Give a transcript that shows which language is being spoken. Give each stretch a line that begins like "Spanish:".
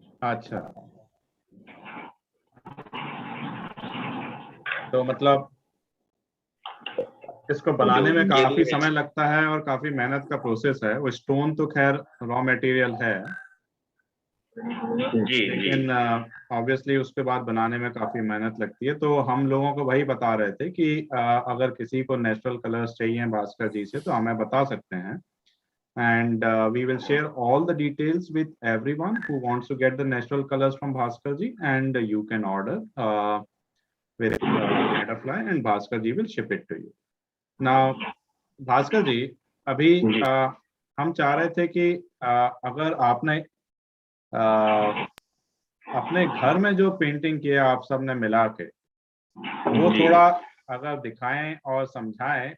Hindi: अच्छा, तो मतलब इसको बनाने में काफी समय लगता है और काफी मेहनत का प्रोसेस है। वो स्टोन तो खैर रॉ मटेरियल है, जी जी लेकिन ऑब्वियसली उसके बाद बनाने में काफी मेहनत लगती है। तो हम लोगों को वही बता रहे थे कि अगर किसी को नेचुरल कलर्स चाहिए भास्कर जी से तो हमें बता सकते हैं,
English: and we will share all the details with everyone who wants to get the natural colors from Bhaskar ji, and you can order with Catterfly and Bhaskar ji will ship it to you. Now
Hindi: Bhaskar ji, अभी हम चाह रहे थे कि अगर आपने अपने घर में जो पेंटिंग किया आप सब ने मिला के, वो थोड़ा अगर दिखाएं और समझाएं।